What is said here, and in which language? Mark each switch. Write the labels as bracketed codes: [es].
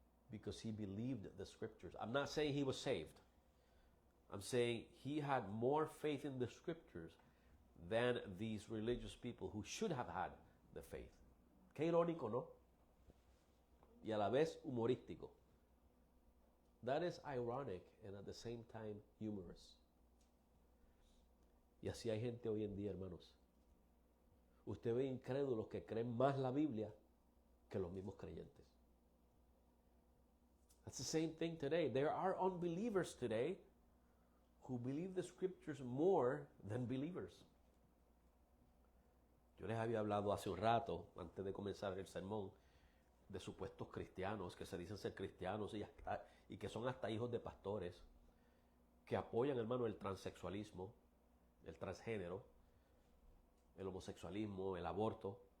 [en] Because he believed the scriptures. I'm not saying he was saved. I'm saying he had more faith in the scriptures than these religious people who should have had the faith. [es] Qué irónico, ¿no? Y a la vez humorístico. [en] That is ironic and at the same time humorous. [es] Y así hay gente hoy en día, hermanos. Usted ve incrédulos que creen más la Biblia que los mismos creyentes. [en] That's the same thing today. There are unbelievers today who believe the scriptures more than believers. [es] Yo les había hablado hace un rato, antes de comenzar el sermón, de supuestos cristianos que se dicen ser cristianos y que son hasta hijos de pastores, que apoyan, hermano, el transexualismo, el transgénero, el homosexualismo, el aborto.